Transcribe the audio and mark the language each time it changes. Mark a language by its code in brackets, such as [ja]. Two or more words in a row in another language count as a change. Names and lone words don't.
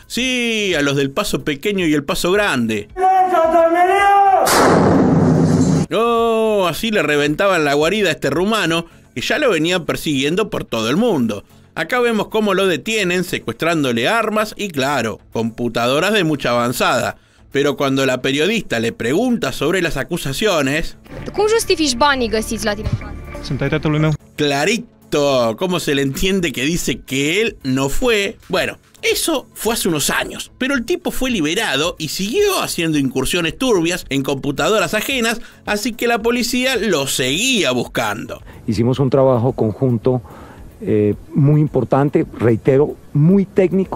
[es] Sí, a los del Paso Pequeño y el Paso Grande. No, así le reventaban la guarida a este rumano, que ya lo venían persiguiendo por todo el mundo. Acá vemos cómo lo detienen, secuestrándole armas y, claro, computadoras de mucha avanzada. Pero cuando la periodista le pregunta sobre las acusaciones... [ro] ¿Cómo justifici banii găsiți la tine? Sunt ai tatălui meu. [es] Clarito, ¿cómo se le entiende que dice que él no fue? Bueno, eso fue hace unos años, pero el tipo fue liberado y siguió haciendo incursiones turbias en computadoras ajenas, así que la policía lo seguía buscando. Hicimos un trabajo conjunto muy importante, reitero, muy técnico.